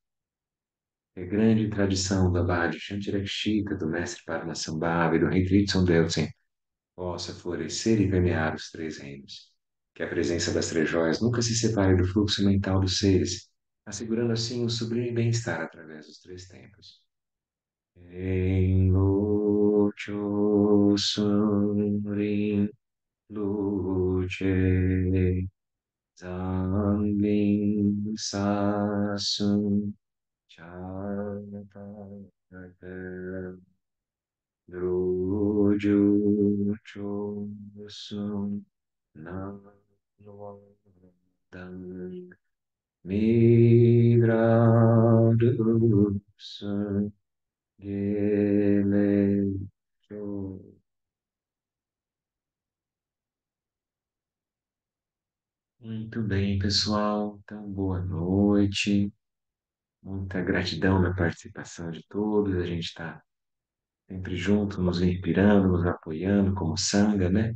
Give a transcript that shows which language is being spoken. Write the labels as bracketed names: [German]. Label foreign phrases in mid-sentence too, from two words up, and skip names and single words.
[Portuguese] É grande tradição da Bhadi Shantirakshita, do mestre Padmasambhava e do rei Tritson Deltsen possa florescer e permear os 3 reinos. Que a presença das 3 joias nunca se separe do fluxo mental dos seres, assegurando assim um sublime bem-estar através dos 3 tempos. Em Cho Sun Rin Lu Che Zang Ling Sa Sun Cha Ta Dru Ju Cho Sun Nam Lo Dang Mi Ra Du Sun Ge Le Cho. Muito bem, pessoal. Então, boa noite. Muita gratidão na participação de todos. A gente está sempre junto, nos inspirando, nos apoiando como sanga, né?